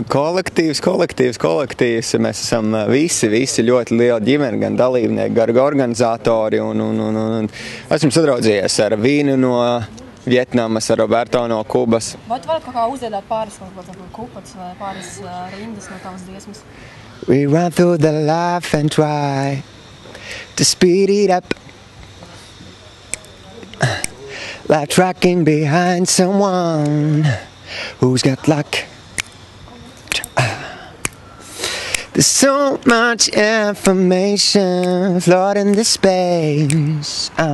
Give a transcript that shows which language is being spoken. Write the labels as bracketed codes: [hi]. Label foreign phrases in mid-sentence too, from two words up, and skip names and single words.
[lv] Kolektīvs. Mēs esam visi ļoti liela ģimene, gan dalībnieki, gan organizatori, un esmu sadraudzējies ar Vīnu no Vietnamas, ar Roberto no Kubas. Vai tu vari kaut kā uzdziedāt pāris kupatus vai pāris rindas no tavas dziesmas? [en] We run through the life and try to speed it up, like tracking behind someone who's got luck. There's so much information flooding the space.